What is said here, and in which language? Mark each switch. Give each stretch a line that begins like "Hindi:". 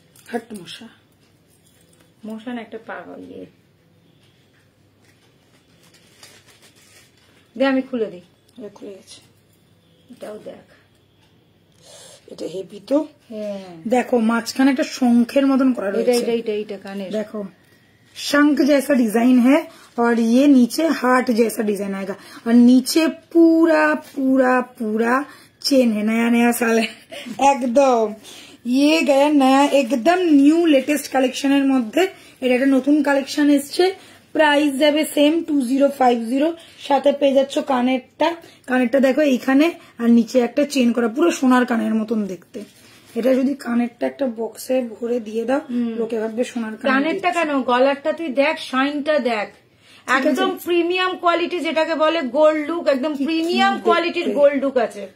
Bangla: হাট মশা না একটা ইয়ে দে, আমি খুলে দিই, খুলে গেছে। এটাও দেখ, এটা হেভি তো। হ্যাঁ দেখো মাঝখানে একটা শঙ্খের মতন করা রয়েছে, এইটা কানের,
Hindi: देखो शंख जैसा डिजाइन है, और ये नीचे हार्ट जैसा डिजाइन आएगा, और नीचे पूरा पूरा पूरा चेन है। नया नया साल है एकदम, ये गया नया एकदम न्यू लेटेस्ट
Bangla: কালেকশনের মধ্যে। এটা একটা নতুন কালেকশন এসছে, প্রাইস যাবে সেম 2050। সাথে পেয়ে যাচ্ছ কানেরটা দেখো এইখানে, আর নিচে একটা চেন করা, পুরো সোনার কানের মতন দেখতে। এটা যদি কানেরটা একটা বক্সে ভরে দিয়ে দাও, লোকে ভাববে সোনার কানেরটা কেন, গলারটা তুই দেখ, শাইনটা দেখ, একদম প্রিমিয়াম কোয়ালিটি, যেটাকে বলে গোল্ড লুক, একদম প্রিমিয়াম কোয়ালিটির গোল্ড লুক আছে।